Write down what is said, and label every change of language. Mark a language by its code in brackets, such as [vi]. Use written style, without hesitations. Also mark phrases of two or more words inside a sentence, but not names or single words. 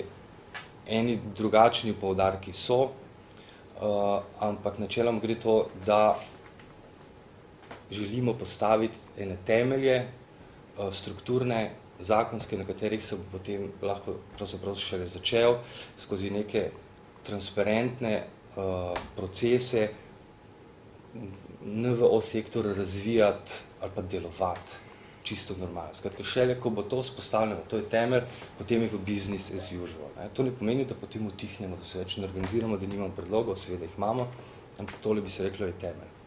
[sl] Eni drugačni poudarki so, ampak načeloma gre to, da želimo postaviti ene temelje, strukturne, zakonske, na katerih se bo potem lahko pravzaprav šele začel skozi neke transparentne procese NVO sektor razvijati ali pa delovati čisto normalno. Skratka, šele, ko bo to vzpostavljeno, to je temelj, potem je pa [en] business as usual. [sl] To ne pomeni, da potem utihnemo, da se več ne organiziramo, da nimamo predlogov, seveda jih imamo, ampak tole bi se reklo je temelj.